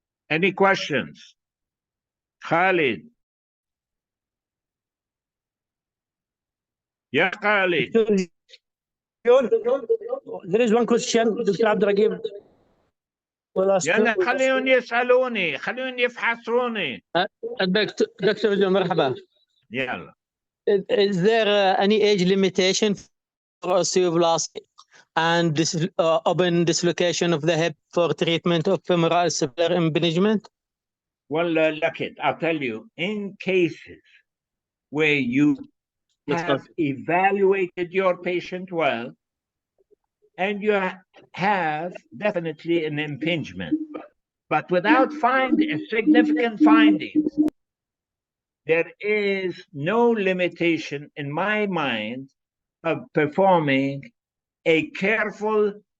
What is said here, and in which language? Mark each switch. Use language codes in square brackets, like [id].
[en] Any questions? Khalid. Yeah, Khalid. There is one question, Dr. Abdelragib. [ar] يلا خليهم يسألوني، خليهم يفحصوني. Dr. Jone, مرحبا. يلا. [en] Is there any age limitation for osteoblasty and this open dislocation of the hip for treatment of femoral acetabular impingement? Well, look it, I'll tell you, in cases where you have evaluated your patient well, and you have definitely an impingement, but without significant findings, there is no limitation in my mind of performing a careful